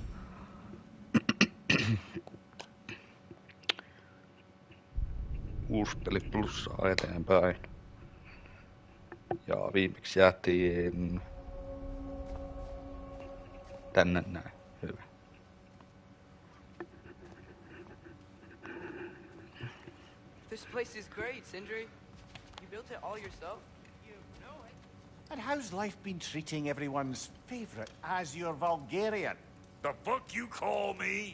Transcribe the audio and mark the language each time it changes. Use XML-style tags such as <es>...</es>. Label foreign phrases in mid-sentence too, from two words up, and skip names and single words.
<fi>Uusi peli plussaa eteenpäin. Ja viimeksi jäätiin tänne näin. Hyvä.</fi> <en>This place is great, Sindri. You built it all yourself? You know it. And how's life been treating everyone's favorite as your Vulgarian? The fuck you call me?</en>